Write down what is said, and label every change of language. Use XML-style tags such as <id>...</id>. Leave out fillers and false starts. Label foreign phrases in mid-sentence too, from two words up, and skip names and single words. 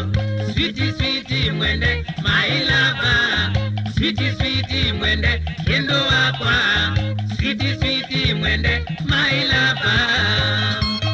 <en>Sweetie sweetie mwende, my lover. Sweetie sweetie</en> <kam>mwende, kendo wakwa.</kam> <en>Sweetie sweetie mwende, my lover.</en>